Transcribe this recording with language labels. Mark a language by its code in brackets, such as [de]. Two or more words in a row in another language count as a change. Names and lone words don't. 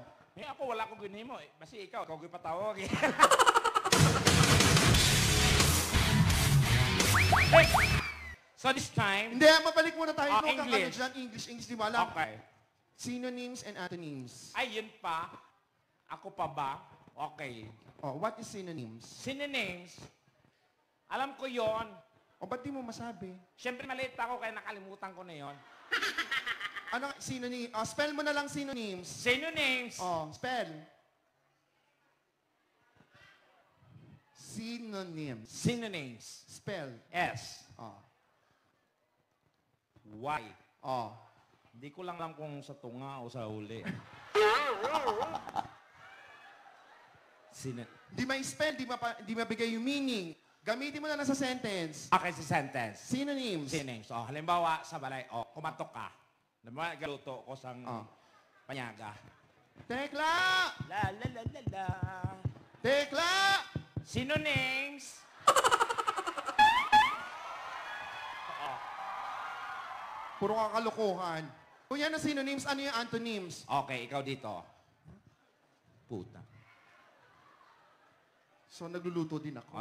[hil] Ako, wala ko ginimo. Basta ikaw ko patawag. [en] So this time, [tl] Hindi, mabalik muna tayo. Oh, Huwag kang English. English, di ba alam? okay. [en] Synonyms and antonyms. [tl] Ay, yun pa. Ako pa ba? Okay. [en] Oh, what is synonyms? Synonyms, [tl] alam ko yon. O, ba't di mo masabi? Siyempre, maliit ako kaya nakalimutan ko na yon. Ano, synonym? Oh, spell mo na lang synonyms. Synonyms. Oh, spell. Synonyms. Synonyms. Spell. S. Oh. Y. Oh. Hindi ko lang alam kung sa tunga o sa huli. Di ma-spell, di mabigay yung meaning. Gamitin mo na lang sa sentence. Okay, si sentence. Synonyms. Synonyms. [hil] Oh, halimbawa, sa balay, [tl] kumatok ka. [hil] Halimbawa, galuto ko sang panyaga. [tl] Tekla! La la la la la. Tekla! Synonyms. Puro kakalokohan. Kung yan ang synonyms, ano yung antonyms? Okay, ikaw dito. Puta. So, nagluluto din ako.